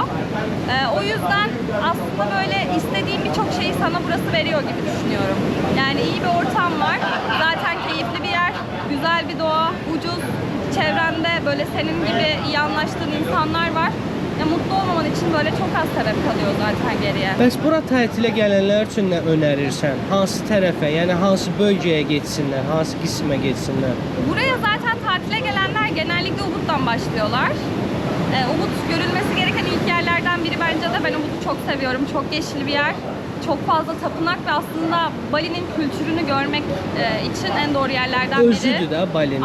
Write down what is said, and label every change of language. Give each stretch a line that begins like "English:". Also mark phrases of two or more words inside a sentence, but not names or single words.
Turkish: O yüzden aslında böyle istediğim birçok şeyi sana burası veriyor gibi düşünüyorum. Yani iyi bir ortam var, zaten keyifli bir yer, güzel bir doğa, ucuz, çevrende böyle senin gibi iyi anlaştığın insanlar var. Ya mutlu olmaman için böyle çok az sebep kalıyor zaten geriye.
Azerbaijani: Bəs bura tətilə gələnlər üçün nə önerirsən? Hansı tərəfə, yəni hansı bölgəyə getsinlər, hansı qismə getsinlər?
Turkish: Buraya zaten tatile gelenler genellikle Ubud'dan başlıyorlar. Ubud görülmesi gereken ilk yerlerden biri bence de. Ben Ubud'u çok seviyorum. Çok yeşil bir yer. Çok fazla tapınak ve aslında Bali'nin kültürünü görmek için en doğru yerlerden biri.
Azerbaijani: Özüdür də Balinin.